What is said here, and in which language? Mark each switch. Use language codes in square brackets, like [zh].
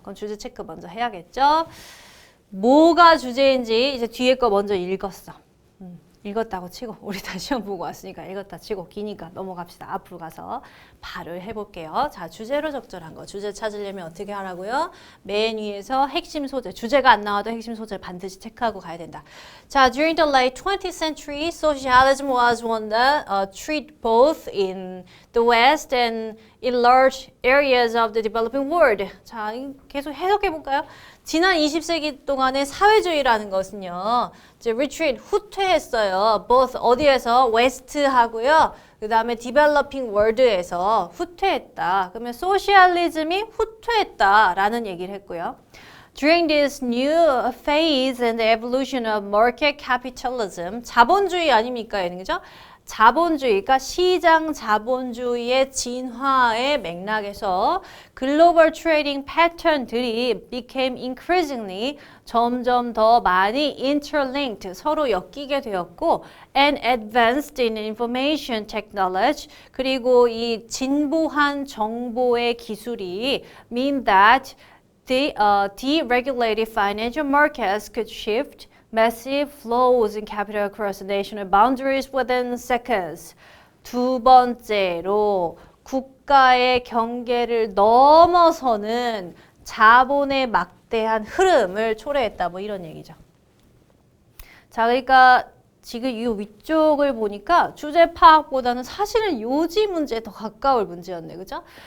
[ko] 그럼 주제 체크 먼저 해야겠죠? 뭐가 주제인지 이제 뒤에 거 먼저 읽었어. 읽었다고 치고 우리 다 시험 보고 왔으니까 읽었다 치고 기니까 넘어갑시다. 앞으로 가서 바로 해볼게요. 자, 주제로 적절한 거. 주제 찾으려면 어떻게 하라고요? 맨 위에서 핵심 소재. 주제가 안 나와도 핵심 소재 반드시 체크하고 가야 된다. [en] 자, during the late 20th century, socialism was one that treated both in the West and in large areas of the developing world. [ko] 자, 계속 해석해 볼까요? 지난 20세기 동안의 사회주의라는 것은요, 이제 retreat, 후퇴했어요. both 어디에서? 웨스트하고요. 그 다음에 developing world에서 후퇴했다. 그러면 소셜리즘이 후퇴했다라는 얘기를 했고요. [en] During this new phase in the evolution of market capitalism, [ko] 자본주의 아닙니까? 얘는 그죠? 자본주의, 그러니까 시장 자본주의의 진화의 맥락에서 글로벌 트레이딩 패턴들이 [en] became increasingly [ko] 점점 더 많이 interlinked, 서로 엮이게 되었고 [en] and advanced in information technology, [ko] 그리고 이 진보한 정보의 기술이 [en] mean that the deregulated financial markets could shift massive flows in capital across national boundaries within seconds. [ko] 두 번째로 국가의 경계를 넘어서는 자본의 막대한 흐름을 초래했다. 뭐 이런 얘기죠. 자, 그러니까 지금 이 위쪽을 보니까 주제 파악보다는 사실은 요지 문제에 더 가까울 문제였네. 그죠?